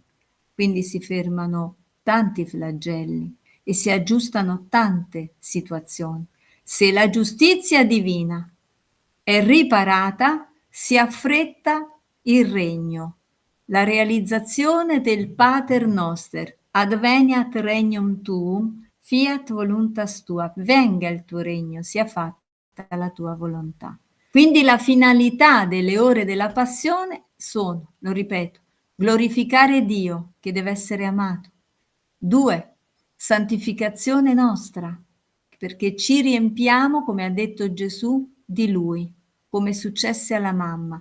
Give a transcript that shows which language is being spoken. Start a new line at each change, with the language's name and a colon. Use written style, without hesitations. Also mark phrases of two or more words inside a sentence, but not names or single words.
Italian: Quindi si fermano tanti flagelli e si aggiustano tante situazioni. Se la giustizia divina è riparata, si affretta il regno, la realizzazione del Pater Noster,
Latin: adveniat regnum tuum, fiat voluntas tua,
Italian: venga il tuo regno, sia fatta la tua volontà. Quindi la finalità delle ore della passione sono, lo ripeto, glorificare Dio, che deve essere amato. 2. Santificazione nostra, perché ci riempiamo, come ha detto Gesù, di Lui, come successe alla mamma.